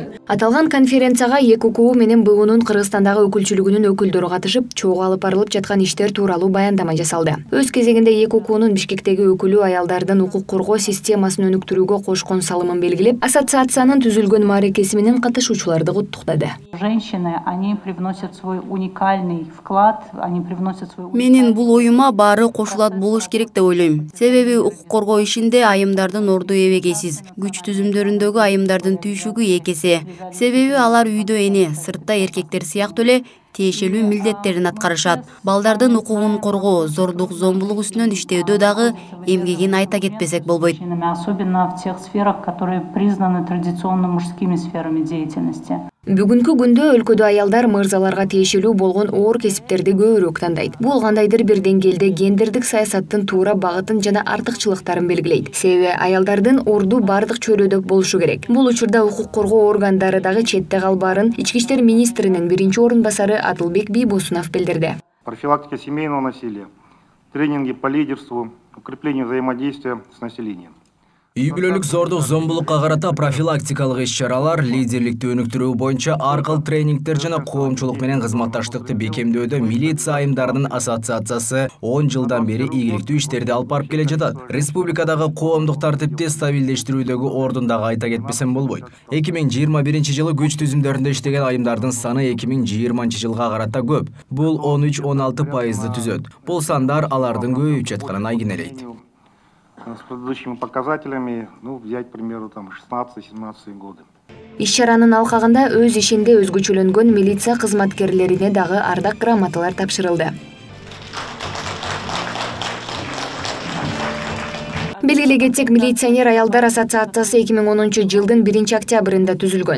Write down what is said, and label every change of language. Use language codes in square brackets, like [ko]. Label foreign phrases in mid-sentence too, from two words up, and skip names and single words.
[ky] Аталган конференцияга ЭКУ менен БУнун Кыргызстандагы өкүлчүлүгүнүн өкүлдөрү катышып, чогуу алып барылып жаткан иштер тууралуу баяндама жасалды. Өз кезегинде ЭКУнун Бишкектеги өкүлү аялдардын укук коргоо системасын өнүктүрүүгө кошкон салымын белгилеп, ассоциациянын түзүлгөн мааракеси менен катышуучуларды куттуктады. [ru] Женщины, они привносят свой уникальный вклад, они привносят свой... [ky] Менин бул оюма баары кошулат болуш керек деп ойлойм. Себеби укук коргоо ишинде айымдардын орду эбегейсиз. Күч түзүмдөрүндөгү айымдардын түйшүгү экесе. Себеби алар үйдө эне, сыртта эркектер сыяктуу эле тиешелүү милдеттерин аткарышат. Балдардын укугун коргоо, зордук, зомбулук үстүнөн иштөөдө дагы эмгегин айта кетпесек болбойт. [ru] Особенно в тех сферах, которые признаны традиционно мужскими сферами деятельности. [ky] Бүгүнкү күндө өлкөдө аялдар мырзаларга тиешелүү болгон оор кесиптерди көбүрөөк тандайт. Бул кандайдыр бир деңгээлде гендердик саясаттын туура багытын жана артыкчылыктарын белгилейт. Себеби аялдардын орду бардык чөйрөдө болушу керек. Бул учурда укук коргоо органдары дагы четте калбаарын Ички иштер министринин биринчи орун басары Атылбек Бийбосунов билдирди. [ru] Профилактика семейного насилия, тренинги по лидерству, укрепление взаимодействия с населением. [ky] Үй бүлөлүк зордук, зомбулукка карата профилактикалык иш-чаралар, лидерликти өнүктүрүү боюнча ар кыл тренингтер жана коомчулук менен кызматташтыкты бекемдөөдө милиция айымдарынын ассоциациясы 10 жылдан бери ийгиликтүү иштерди алып барып келе жатат. Республикадагы коомдук тартипти стабилдештирүүдөгү ордун дагы айта кетпесем болбойт. 2021 жылы күч түзүмдөрүндө иштеген айымдардын саны 2020 жылга карата көп. Бул 13-16% түзөт. Бул сандар алардын көбөйүп жатканын айгинелейт. [ru] С предыдущими показателями, взять, к примеру, 16-17 годы. [ky] Иш-чаранын алкагында өз ишинде өзгөчөлөнгөн милиция кызматкерлерине дагы ардак грамоталар тапшырылды. Белгилей кетсек, милиционер аялдар ассоциациясы 2010 жылдын 1 октябрында түзүлгөн.